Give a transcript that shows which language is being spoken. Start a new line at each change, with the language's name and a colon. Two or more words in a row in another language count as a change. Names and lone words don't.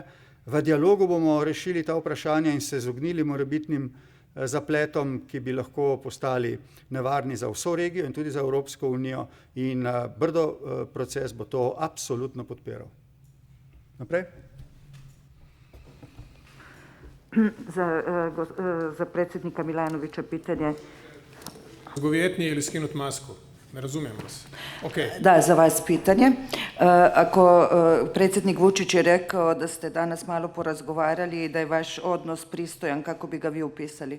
Slovenian: V dialogu bomo rešili ta vprašanja in se izognili morebitnim zapletom, ki bi lahko postali nevarni za vso regijo in tudi za Evropsko unijo, in Brdo proces bo to absolutno podpiral. Naprej?
Croatian: Za predsjednika Milanovića pitanje. Govjetnije ili skinut masku? Ne razumijem vas. Okay. Da, za vas pitanje. Ako predsjednik Vučić je rekao da ste danas malo porazgovarali i da je vaš odnos pristojan, kako bi ga vi upisali?